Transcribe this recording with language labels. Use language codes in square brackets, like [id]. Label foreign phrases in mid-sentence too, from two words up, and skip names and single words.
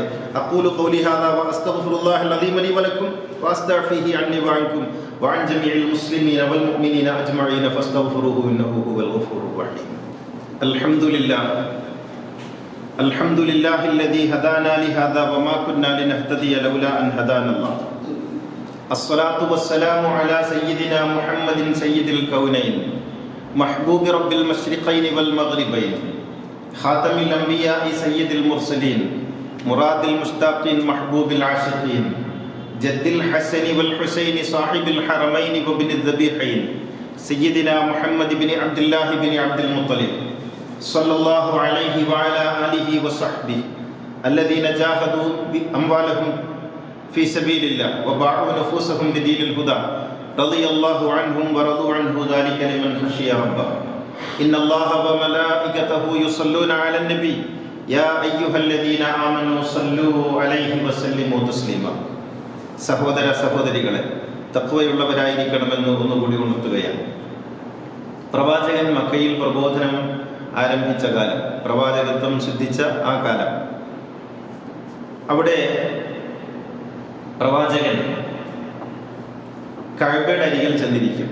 [ar] أقول قولي هذا وأستغفر الله العظيم لي ولكم وأستغفره عني وعنكم وعن جميع المسلمين والمؤمنين أجمعين فاستغفروه إنه هو الغفور الرحيم. الحمد لله الذي هدانا لهذا وما كنا لنهتدي لولا أن هدانا الله. الصلاة والسلام على سيدنا محمد سيد الكونين محبوب رب المشرقين والمغربين خاتم الأنبياء سيد المرسلين مراد المشتاقين محبوب العاشقين جد الحسن والحسين صاحب الحرمين وابن الذبيحين سيدنا محمد بن عبد الله بن عبد المطلب صلى الله عليه وعلى آله وصحبه الذين جاهدوا بأموالهم في سبيل الله وباعوا نفوسهم بدين الهدى رضي الله عنهم ورضوا عنه ذلك لمن خشي ربه إن الله وملائكته يصلون على النبي يا أيها الذين آمنوا صلوا عليه وسلموا تسليما. [ml] സഹോദരങ്ങളെ, തഖ്വയുള്ളവരായിരിക്കണമെന്ന് ഒന്നുകൂടി ഉണർത്തുകയാണ്. പ്രവാചകൻ മക്കയിൽ പ്രബോധനം ആരംഭിച്ച കാലം, പ്രവാചകത്വം സിദ്ധിച്ച ആ കാലം, അവിടെ പ്രവാചകൻ കഅബയുടെ അരികിൽ ചെന്നിരിക്കും.